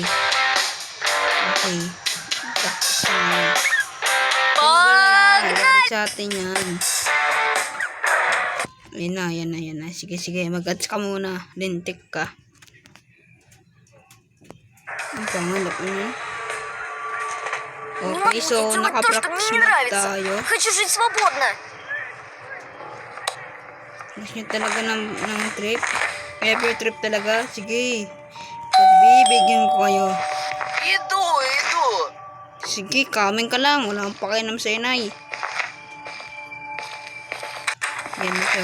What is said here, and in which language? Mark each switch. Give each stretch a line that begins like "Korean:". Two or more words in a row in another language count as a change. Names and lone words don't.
Filipino: Okay. Pagkakala sa atin yan. Ayan na, ayan na, ayan na. Sige, sige. Mag-ads ka muna. Lintik ka. Ang pangalap niya.
Russian: Не могу
English: Okay, so
Russian: делать то, что мне
Filipino: naka-practice
Russian: не
Filipino: mode
Russian: нравится.
Filipino: tayo.
Russian: Хочу жить свободно.
Filipino: Gusto nyo talaga ng trip? Ever trip talaga? Sige. Pagbibigyan ko kayo.
Russian: Иду, иду.
Filipino: Sige, kaming ka lang. Wala akong pakialam sa inay. Yan so.